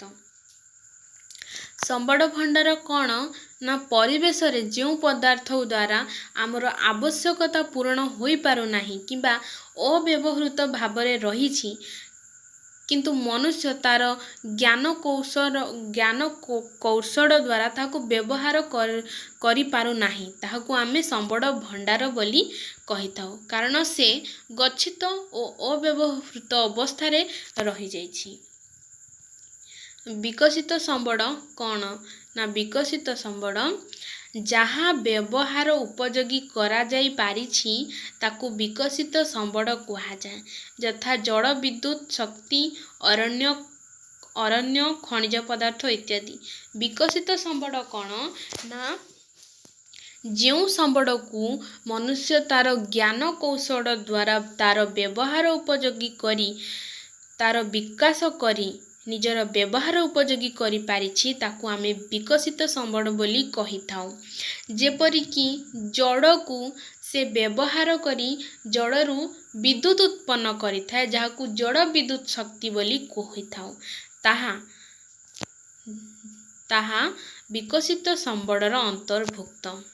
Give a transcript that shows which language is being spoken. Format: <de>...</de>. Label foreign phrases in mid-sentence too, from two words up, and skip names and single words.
<or>ସମ୍ବଳ ଭଣ୍ଡାର କଅଣ ନା ପରିବେଶରେ ଯେଉଁ ପଦାର୍ଥ ଦ୍ୱାରା ଆମର ଆବଶ୍ୟକତା ପୂରଣ ହୋଇ ପାରୁ ନାହିଁ କିମ୍ବା ଅବ୍ୟବହୃତ ଭାବରେ ରହିଛି, କିନ୍ତୁ ମନୁଷ୍ୟ ତାର ଜ୍ଞାନ କୌଶଳ ଦ୍ୱାରା ତାକୁ ବ୍ୟବହାର କରି ପାରୁ ନାହିଁ, ତାହାକୁ ଆମେ ସମ୍ବଳ ଭଣ୍ଡାର ବୋଲି କହିଥାଉ, କାରଣ ସେ ଗଚ୍ଛିତ ଓ ଅବ୍ୟବହୃତ ଅବସ୍ଥାରେ ରହି ଯାଇଛି। ବିକଶିତ ସମ୍ବଳ କଅଣ ନା ବିକଶିତ ସମ୍ବଳ ଯାହା ବ୍ୟବହାର ଉପଯୋଗୀ କରାଯାଇ ପାରିଛି ତାକୁ ବିକଶିତ ସମ୍ବଳ କୁହାଯାଏ, ଯଥା ଜଳ ବିଦ୍ୟୁତ ଶକ୍ତି ଅରଣ୍ୟ ଖଣିଜ ପଦାର୍ଥ ଇତ୍ୟାଦି। ବିକଶିତ ସମ୍ବଳ କଅଣ ନା ଯେଉଁ ସମ୍ବଳକୁ ମନୁଷ୍ୟ ତାର ଜ୍ଞାନ କୌଶଳ ଦ୍ୱାରା ତାର ବ୍ୟବହାର ଉପଯୋଗୀ କରି ତାର ବିକାଶ କରି ନିଜର ବ୍ୟବହାର ଉପଯୋଗୀ କରି ପାରିଛି, ତାକୁ ଆମେ ବିକଶିତ ସମ୍ବଳ ବୋଲି କହିଥାଉ। ଯେପରିକି ଜଳକୁ ସେ ବ୍ୟବହାର କରି ଜଳରୁ ବିଦ୍ୟୁତ ଉତ୍ପନ୍ନ କରିଥାଏ, ଯାହାକୁ ଜଳ ବିଦ୍ୟୁତ ଶକ୍ତି ବୋଲି କହିଥାଉ, ତାହା ବିକଶିତ ସମ୍ବଳର ଅନ୍ତର୍ଭୁକ୍ତ।</or>